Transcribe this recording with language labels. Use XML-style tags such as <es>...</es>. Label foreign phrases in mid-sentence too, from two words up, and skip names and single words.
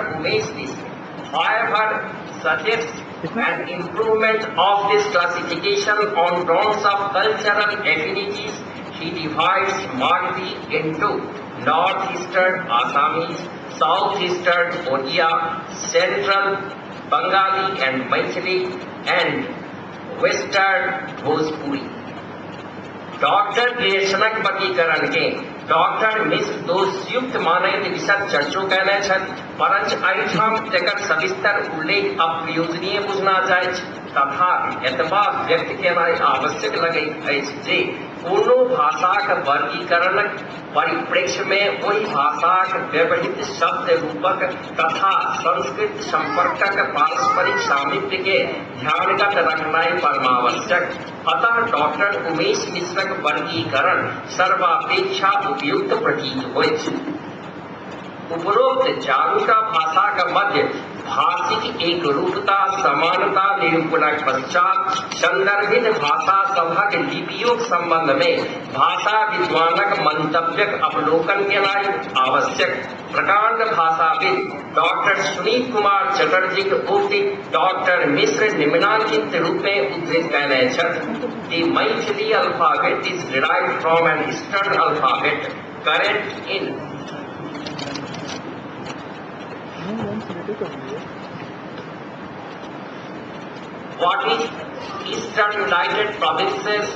<en>Umesh Mishra, however, suggests an improvement of this classification on grounds of cultural affinities. He divides Maghdi into Northeastern Assamese, Southeastern Oriya, Central Bengali and Maithili, and Western Bhojpuri.</en> <mai>डॉक्टर लेशनक वर्गीकरण के डॉक्टर मिश्र दोषयुक्त मानैत विशद चर्चो कयने छथि, परंतु एहिठाम एकर सविस्तर उल्लेख अप्रयोजनीय बुझना जाइत अछि। तथापि एतबा व्यक्त केनाइ आवश्यक लगैत अछि जे कोनो भाषाक वर्गीकरणक परिप्रेक्ष्य में ओहि भाषाक व्यवहित शब्द रूपक तथा संस्कृत संपर्कक पारस्परिक सामिप्य के ध्यानगत रखनाइ परमावश्यक। अतः डॉक्टर उमेश मिश्रक वर्गीकरण सर्वापेक्षा उपयुक्त प्रतीत होइत। उपरोक्त चारूटा भाषाक मध्य भाषिक एक रूपता समानता निरूपणक पश्चात संदर्भित भाषा सभक लिपियों संबंध में भाषा विद्वानक मंतव्यक अवलोकन केनाइ आवश्यक। प्रकांड भाषाविद डॉक्टर सुनीत कुमार चटर्जी के उक्ति डॉक्टर मिश्र निम्नांकित रूप में उद्धृत कयने छथि।</mai> <en>The Maithili alphabet is derived from an Eastern alphabet current in what is Eastern United Provinces,</en>